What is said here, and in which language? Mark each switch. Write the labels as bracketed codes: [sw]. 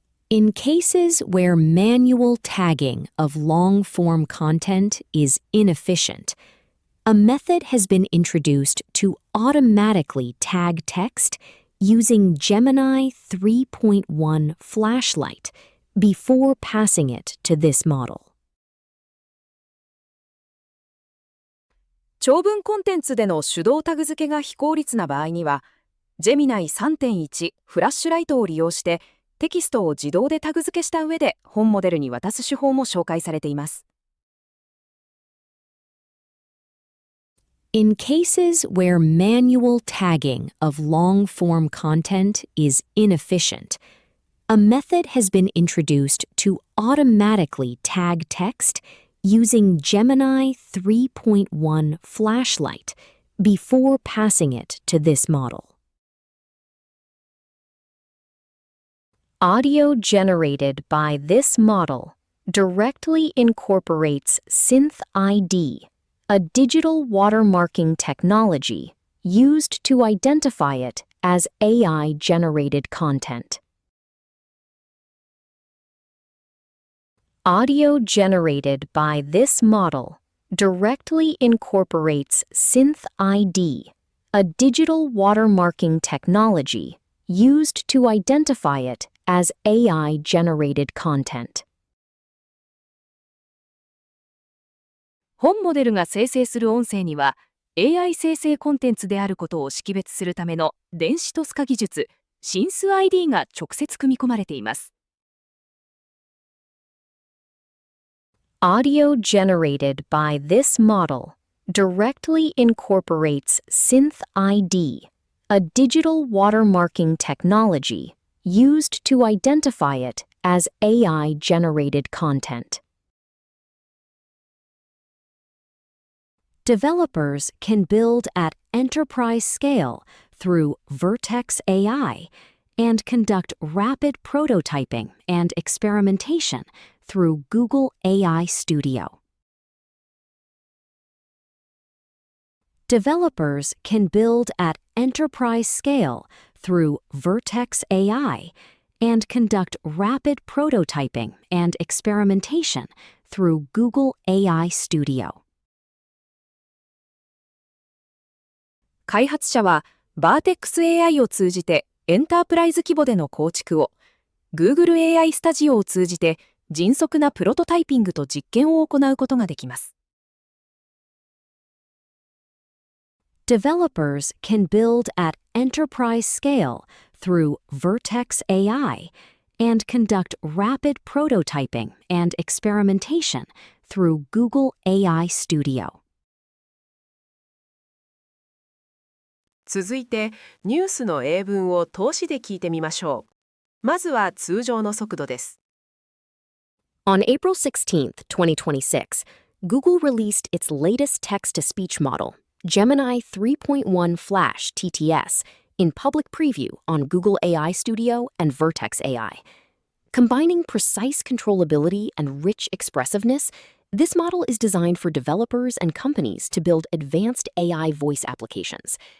[en] In cases where manual tagging of long-form content is inefficient, a method has been introduced to automatically tag text using Gemini 3.1 Flashlight before passing it to this model. [ja] 長文コンテンツでの手動タグ付けが非効率な場合には、Gemini 3.1フラッシュライトを利用してテキストを自動でタグ付けした上で本モデルに渡す手法も紹介されています。 [en] In cases where manual tagging of long-form content is inefficient, a method has been introduced to automatically tag text using Gemini 3.1 Flashlight before passing it to this model. Audio generated by this model directly incorporates Synth ID, a digital watermarking technology used to identify it as AI-generated content. Audio generated by this model directly incorporates Synth ID, a digital watermarking technology used to identify it as AI-generated content. [ja] 本モデルが生成する音声には AI 生成コンテンツであることを識別するための電子トス化技術 Synth ID が直接組み込まれています。 [en] Audio generated by this model directly incorporates Synth ID, a digital watermarking technology used to identify it as AI-generated content. Developers can build at enterprise scale through Vertex AI and conduct rapid prototyping and experimentation through Google AI Studio. Developers can build at enterprise scale through Vertex AI and conduct rapid prototyping and experimentation through Google AI Studio. [ja] 開発者は Vertex AI を通じてエンタープライズ規模での構築を、Google AI スタジオを通じて迅速なプロトタイピングと実験を行うことができます。 [en] Developers can build at enterprise scale through Vertex AI and conduct rapid prototyping and experimentation through Google AI Studio. [ja] 続いて、ニュースの英文を通しで聞いてみましょう。まずは通常の速度です。 [en] On April 16, 2026, Google released its latest text-to-speech model, Gemini 3.1 Flash TTS, in public preview on Google AI Studio and Vertex AI. Combining precise controllability and rich expressiveness, this model is designed for developers and companies to build advanced AI voice applications.